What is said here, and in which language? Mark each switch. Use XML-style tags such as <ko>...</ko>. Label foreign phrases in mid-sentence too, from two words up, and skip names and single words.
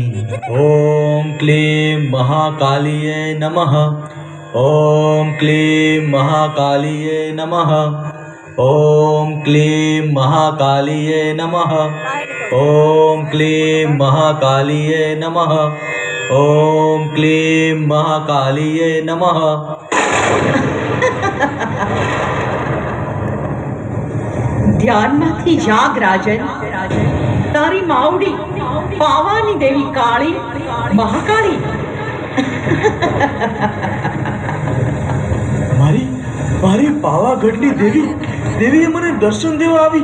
<sa>ओम क्लीं महाकालिये नमः, ओम क्लीं महाकालिये नमः, ओम क्लीं महाकालिये नमः, ओम क्लीं महाकालिये नमः, ओम क्लीं महाकालिये नमः।</sa> <gu>ધ્યાનમાંથી જાગ રાજન, તારી માવડી પાવાની દેવી કાળી મહાકાળી। મારી મારી પાવાગઢની દેવીએ મને દર્શન દેવા આવી।</gu>